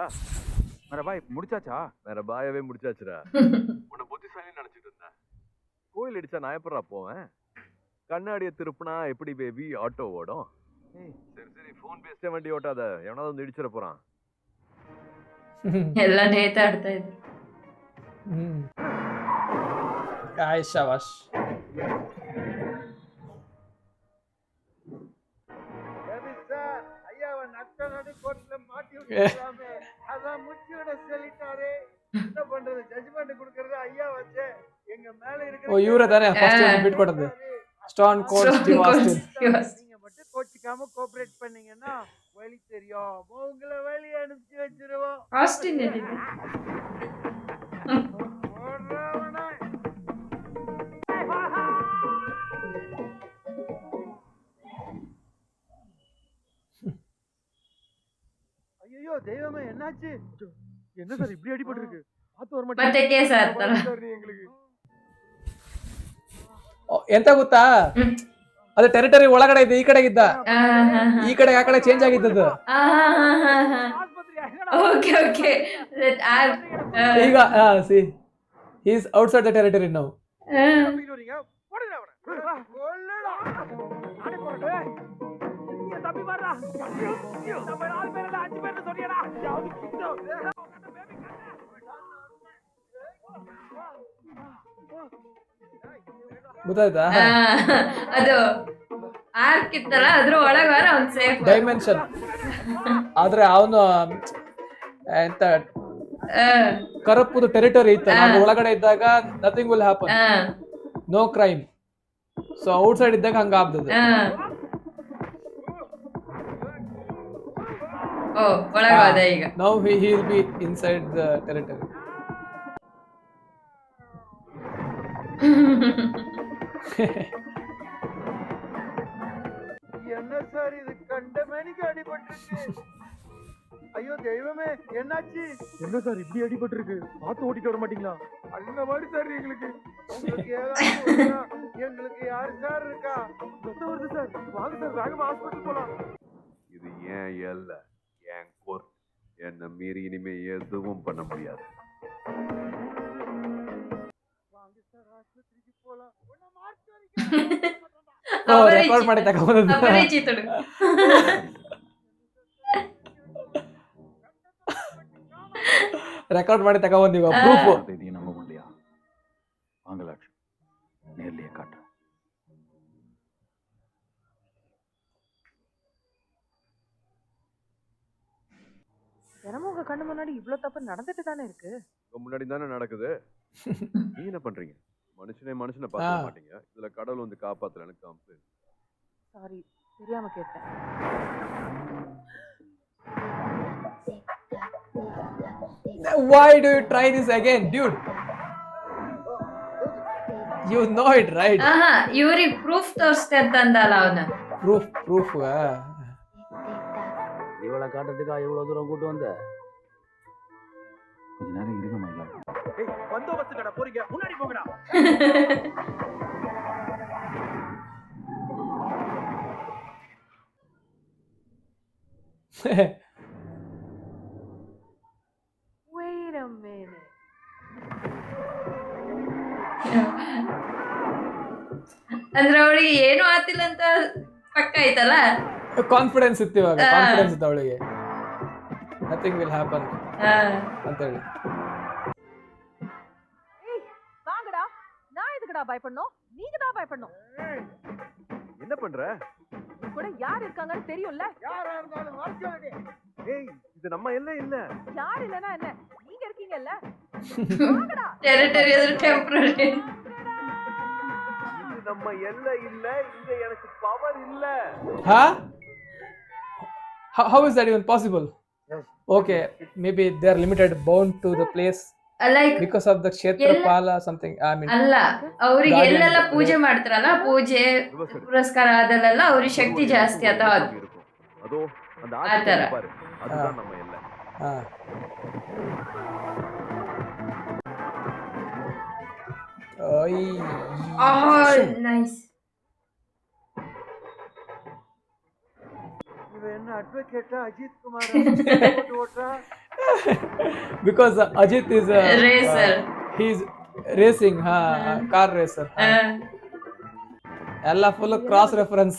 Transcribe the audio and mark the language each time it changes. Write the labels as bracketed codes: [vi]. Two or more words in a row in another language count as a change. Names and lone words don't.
[ta] மேரா பாய் முடிச்சாச்சா? மேரா பாயவே முடிச்சாச்சுடா. உன்னை புத்திசாலி நினைச்சிட்டு இருந்தேன். கோயில் அடிச்சா நான் எப்படா போவேன்? கண்ணாடியை திருப்பினா எப்படி பேபி ஆட்டோ ஓடும்? சரி சரி ஃபோன் பேசிட்டே வண்டி ஓட்டாத, எவனாவது வந்து இடிச்சிட போறான். எல்லாம் நேத்து அடுத்த இது. Aisha was. சார் ஐயாவை நட்ட நடு கோர்ட்ல மாட்டி விட்டுறாமே, அதான் முச்சியோட சொல்லிட்டாரே. என்ன பண்றது? ஜட்ஜ்மெண்ட் கொடுக்கறது ஐயா வச்சே. எங்க மேல இருக்கிற [kn] ಓ ಇವರೇ ತಾನೇ ಫಸ್ಟ್ ಬಿಟ್ ಕೊಡೋದು. ಸ್ಟೋನ್ ಕೋಲ್ಡ್ ಸ್ಟೀವ್ ಆಸ್ಟಿನ್. [ta] நீங்க மட்டும் கோச்சிக்காம கோஆபரேட் பண்ணீங்கன்னா வழி தெரியும், உங்களை வழி அனுப்பிச்சு வச்சிருவோம். ஆஸ்டின் எது? ஐயோ தெய்வமே என்னாச்சு? என்ன சார் இப்படி அடிபட்டு இருக்கு? பாத்து வர [kn] ಮತ್ತೆ [ta] மாட்டேன் [kn] ಕೇಸ್ ಆಗ್ತಾರ. [ta] சார் எங்களுக்கு. [kn] ಎಂತ ಗೊತ್ತಾ, ಅದು ಟೆರಿಟರಿ ಒಳಗಡೆ ಇದೆ, ಈ ಕಡೆಗೆ ಇದ್ದ, ಈ ಕಡೆ ಆ ಕಡೆ ಚೇಂಜ್ ಆಗಿದ್ದದು. ಓಕೆ ಓಕೆ ಈಗ ಸಿ [en] he is outside the territory now. [ta] தப்பிக்கிறீங்க போடுங்க அவரை. கொல்லுடா. அடி போடு. நீ தப்பி வரடா. நம்ம 4 பேர்ல 5 பேர் சொல்லியடா. யாவது கிட்டோ. பேபி [kn] ಗೊತ್ತಾಯ್ತಾ? ಅದು ಆರ್ಕ್ ಇತ್ತಲ್ಲ, ಅದ್ರ ಒಳಗಾರ ಅವ್ನು ಸೇಫ್. ಡೈಮೆನ್ಷನ್. ಆದ್ರೆ ಅವನು ಎಂತ ಕರಪ್ಪುದು ಟೆರಿಟರಿ ಇತ್ತು, ಅದು ಒಳಗಡೆ ಇದ್ದಾಗ [en] nothing will happen, no crime. so out side [kn] ಇದ್ದಾಗ ಹಂಗ ಆಗ್ತದೆ. ಓ ಒಳಗಾದ ಈಗ. [en] ನೌ he will be inside the territory. [ta] என்ன சார் இது? கண்ட மேனிக்கு அடிபட்டிருக்கு. ஐயோ தெய்வமே என்னாச்சு? என்ன சார் இப்படி அடிபட்டு இருக்கு? பார்த்து ஓட்டிட்டு வர மாட்டீங்களா? அந்த மாதிரி சார் எங்களுக்கு. உங்களுக்கு ஏதாவது எங்களுக்கு யாரு சார் இருக்கா? ரத்தம் வருது சார், வாங்க சார் வேகமா ஹாஸ்பிட்டல் போலாம். இது ஏன் எல்ல, என் கோர்ட். என்ன மீறி இனிமே எதுவும் பண்ண முடியாது. [kn] ರೆಕಾರ್ಡ್ ಮಾಡಿ ತಗೊಂಡು ಅಪರಿಚಿತರು. ரெக்கார்ட் ಮಾಡಿ ತಗೊಂಡಿವ ಪ್ರೂಫ್. [ta] இதையும் நம்ப முடியா? வாங்கலாட்சி நேர்லயே காட்டுறேன். தினமும் உங்க கண்ணு முன்னாடி இவ்ளோ தப்பு நடந்துட்டு தானே இருக்கு. உங்க முன்னாடி தானே நடக்குது. நீங்க என்ன பண்றீங்க? மனுஷனை பார்க்க மாட்டீங்க. இதுல கடவுள் வந்து காப்பாத்தல எனக்கு கம்ப்ளைண்ட். சாரி, தெரியாம கேட்டேன். [en] Why do you try this again, dude? You know it, right? [kn] ಆಹಾ ಇವ್ರಿಗೆ ಪ್ರೂಫ್ ತೋರಿಸ್ತೆ ಅಂತ ಅಂದಲ್ಲ ಅವನ. [en] Proof. [ta] இவளை காட்டுறதுக்கா இவ்வளவு தூரம் கூட்டு வந்த? கொஞ்ச நேரம் இருங்க மயிலாட். ஏய் பந்தோபஸ்து கடை போறீங்க, முன்னாடி போங்கடா. [en] Wait a minute. [kn] ಅಂದ್ರೆ ಅವಳಿಗೆ ಏನು ಆತಿಲ್ಲ ಅಂತ ಪಕ್ಕ ಆಯ್ತಲ್ಲ. ಕಾನ್ಫಿಡೆನ್ಸ್ ಇತ್ತು ಇವಾಗ, ಕಾನ್ಫಿಡೆನ್ಸ್ ಇತ್ತು ಅವಳಿಗೆ. [en] nothing will happen [kn] ಅಂತ ಹೇಳಿ. [ta] ஏய் வாங்கடா. நான் எதுக்குடா பயப்படணும்? நீங்க தான் பயப்படணும். என்ன பண்ற? உன் கூட யார் இருக்காங்கன்னு தெரியும்ல. யாரா இருந்தாலும் வாட்சாடே. ஏய் இது நம்ம எல்லாம் இல்ல. யார் இல்லனா என்ன? நீங்க இருக்கீங்கல்ல. வாங்கடா. [kn] ಟೆರಿಟರಿ ಅಂದ್ರೆ ಟೆಂಪರರಿ. [ta] இது நம்ம எல்லாம் இல்ல. இங்க எனக்கு பவர் இல்ல. Huh? [en] How is that even possible? Okay, maybe they are limited, bound to the place ಲೈಕ್ because of the kshetrapala something. I mean, [kn] ಅಲ್ಲ ಅವ್ರಿಗೆ Guardian ಎಲ್ಲೆಲ್ಲ ಇರ್ತಾರೆ. ಪೂಜೆ ಮಾಡ್ತಾರಲ್ಲ, ಪೂಜೆ ಪುರಸ್ಕಾರ ಅದಲ್ಲೆಲ್ಲ ಅವ್ರಿಗೆ ಶಕ್ತಿ ಜಾಸ್ತಿ ಅಥವಾ [ta] இருக்கும். அதோ அந்த [kn] ಆ ಥರ. [ta] ஆட்சி பாரு. அதுதான் நம்ம எல்லாம். [kn] ನೈಸ್. [ta] இவன் என்ன அட்வொகேட்டா அஜித் குமார் ஓட்டா? [en] because Ajit is Racer. he's racing, car racer. [kn] ಎಲ್ಲ [en] full cross reference.